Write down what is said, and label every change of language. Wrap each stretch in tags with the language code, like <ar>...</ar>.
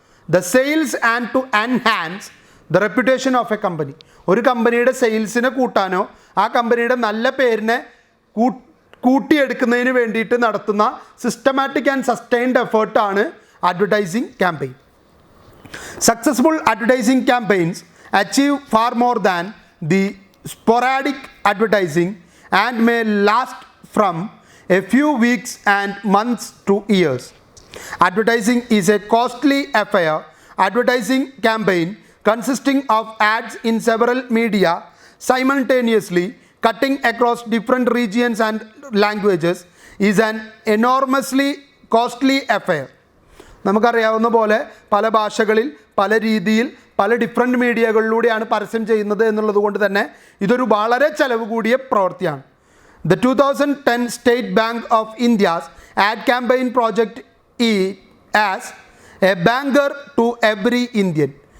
<en>The sales and to enhance the reputation of a company.</en> <ml>ഒരു കമ്പനിയുടെ സെയിൽസിനെ കൂട്ടാനോ ആ കമ്പനിയുടെ നല്ല പേരിനെ കൂട്ടിയെടുക്കുന്നതിന് വേണ്ടിയിട്ട് നടത്തുന്ന systematic and sustained എഫേർട്ടാണ് advertising campaign.</ml> <en>Successful advertising campaigns achieve far more than the sporadic advertising and may last from a few weeks and months to years. Advertising is a costly affair. Advertising campaign consisting of ads in several media simultaneously cutting across different regions and languages is an enormously costly affair.</en> <ml>നമുക്കറിയാവുന്ന പോലെ പല ഭാഷകളിൽ പല രീതിയിൽ പല different മീഡിയകളിലൂടെയാണ് പരസ്യം ചെയ്യുന്നത് എന്നുള്ളത് കൊണ്ട് തന്നെ ഇതൊരു വളരെ ചെലവ് കൂടിയ പ്രവൃത്തിയാണ്.</ml> <en>The 2010 state bank of India's ad campaign project as a banker to every Indian.</en>